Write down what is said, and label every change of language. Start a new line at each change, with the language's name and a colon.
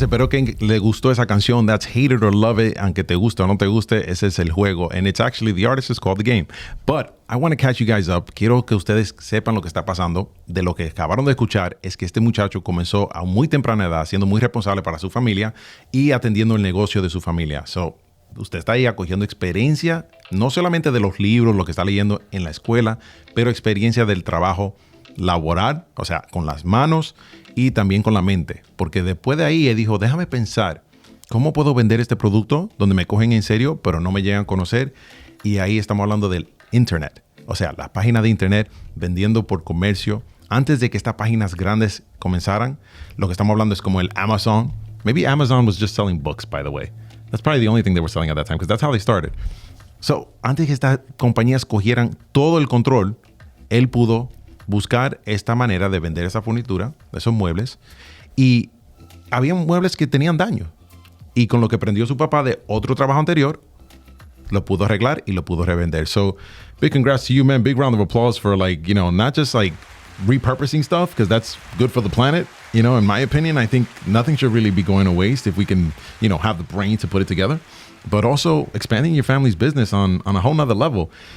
Spanish: Espero que le gustó esa canción.
English: That's Hate It or Love It.
Spanish: Aunque te guste o no te guste, ese es el juego.
English: And it's actually, the artist is called The Game. But I want to catch you guys up.
Spanish: Quiero que ustedes sepan lo que está pasando. De lo que acabaron de escuchar es que este muchacho comenzó a muy temprana edad, siendo muy responsable para su familia y atendiendo el negocio de su familia. So, usted está ahí acogiendo experiencia, no solamente de los libros, lo que está leyendo en la escuela, pero experiencia del trabajo laboral, o sea, con las manos y también con la mente. Porque después de ahí él dijo, déjame pensar, ¿cómo puedo vender este producto donde me cogen en serio, pero no me llegan a conocer? Y ahí estamos hablando del Internet. O sea, las páginas de Internet vendiendo por comercio. Antes de que estas páginas grandes comenzaran, lo que estamos hablando es como el Amazon.
English: Maybe Amazon was just selling books, by the way. That's probably the only thing they were selling at that time, because that's how they started.
Spanish: So, antes de que estas compañías cogieran todo el control, él pudo buscar esta manera de vender esa furnitura, esos muebles, y había muebles que tenían daño. Y con lo que aprendió su papá de otro trabajo anterior, lo pudo arreglar y lo pudo revender.
English: So, big congrats to you, man. Big round of applause for not just repurposing stuff, because that's good for the planet. In my opinion, I think nothing should really be going to waste if we can, have the brain to put it together. But also expanding your family's business on a whole nother level.